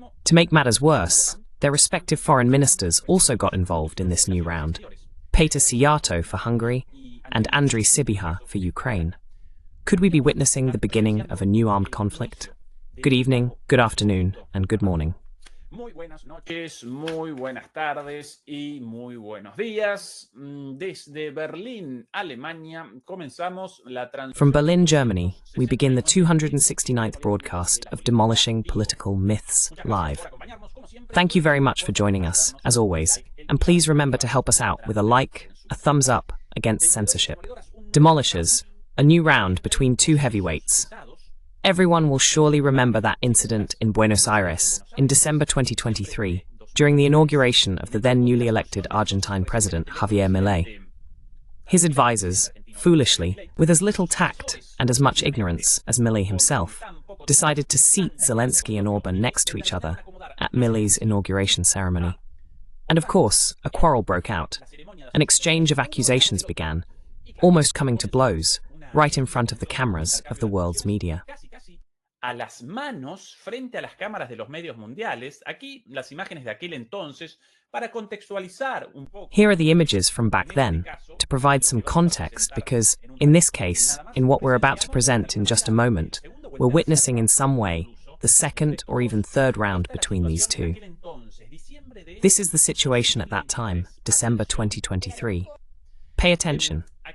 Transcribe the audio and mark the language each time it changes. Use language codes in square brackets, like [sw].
[en] To make matters worse, their respective foreign ministers also got involved in this new round. Peter Szijjártó for Hungary and Andriy Sybiha for Ukraine. Could we be witnessing the beginning of a new armed conflict? Good evening, good afternoon, and good morning. [es] Muy buenas noches, muy buenas tardes y muy buenos días. Desde Berlín, Alemania, comenzamos la [en] From Berlin, Germany, we begin the 269th broadcast of Demolishing Political Myths Live. Thank you very much for joining us, as always, and please remember to help us out with a like, a thumbs up against censorship. Demolishers, a new round between two heavyweights. Everyone will surely remember that incident in Buenos Aires in December 2023, during the inauguration of the then newly elected Argentine president Javier Milei. His advisors, foolishly, with as little tact and as much ignorance as Milei himself, decided to seat Zelensky and Orban next to each other at Milei's inauguration ceremony. And of course, a quarrel broke out. An exchange of accusations began, almost coming to blows, right in front of the cameras of the world's media. [es] A las manos frente a las cámaras de los medios mundiales. Aquí las imágenes de aquel entonces para contextualizar un poco. [en] Here are the images from back then, to provide some context, because, in this case, in what we're about to present in just a moment, we're witnessing in some way the second or even third round between these two. This is the situation at that time, December 2023. Pay attention.